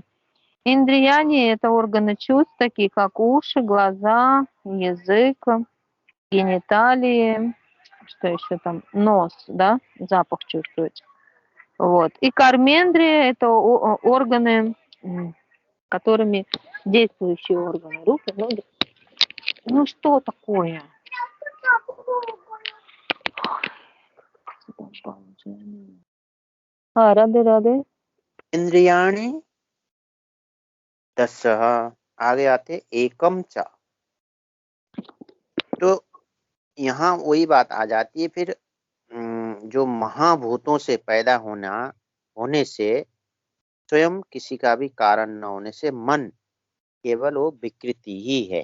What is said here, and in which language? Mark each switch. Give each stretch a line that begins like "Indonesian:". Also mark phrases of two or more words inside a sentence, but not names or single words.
Russian: Индрияни — это органы чувств, такие как уши, глаза, язык, гениталии, что еще там, нос, да, запах чувствовать. Вот. И кармендрия — это органы, которыми действующие органы, руки, ноги. Ну что такое?
Hindi: हाँ राधे राधे। इंद्रियाणि 10, आगे आते
Sanskrit: एकम च।
Hindi: तो यहाँ वही बात आ जाती है फिर, जो महाभूतों से पैदा होने से स्वयं किसी का भी कारण न होने से मन केवल वो विकृति ही है।